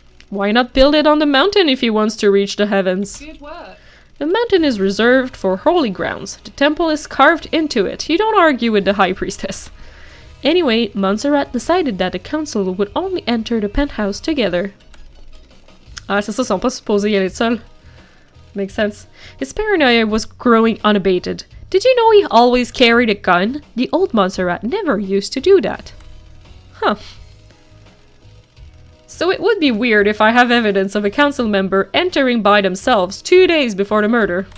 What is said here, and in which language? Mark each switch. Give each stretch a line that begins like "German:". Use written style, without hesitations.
English: Why not build it on the mountain if he wants to reach the heavens? Good work. The mountain is reserved for holy grounds. The temple is carved into it. You don't argue with the high priestess. Anyway, Montserrat decided that the council would only enter the penthouse together.
French: Ah, c'est ça, ils sont pas supposés y aller seuls.
English: Makes sense. His paranoia was growing unabated. Did you know he always carried a gun? The old Montserrat never used to do that. Huh. So it would be weird if I have evidence of a council member entering by themselves 2 days before the murder.